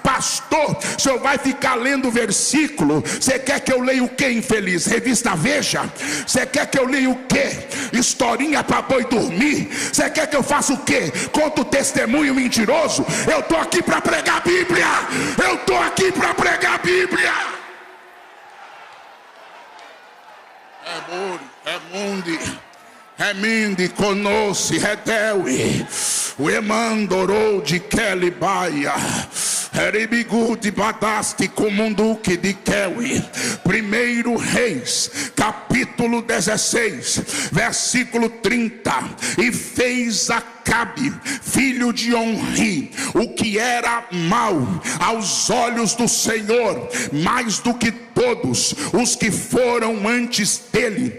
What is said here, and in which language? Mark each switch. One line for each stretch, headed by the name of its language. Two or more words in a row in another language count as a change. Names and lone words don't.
Portuguese: Pastor, o senhor vai ficar lendo o versículo? Você quer que eu leia o que, infeliz? Revista Veja? Você quer que eu leia o que? Historinha para boi dormir? Você quer que eu faça o que? Conta o testemunho mentiroso? Eu estou aqui para pregar a Bíblia. Eu estou aqui para pregar a Bíblia. Reminde conosce Redeui, o emandorou de Kelibaia, Eribigude badaste comunduque de Kewi. 1 Reis, capítulo 16, versículo 30. E fez Acabe, filho de Onri, o que era mal aos olhos do Senhor, mais do que todos os que foram antes dele.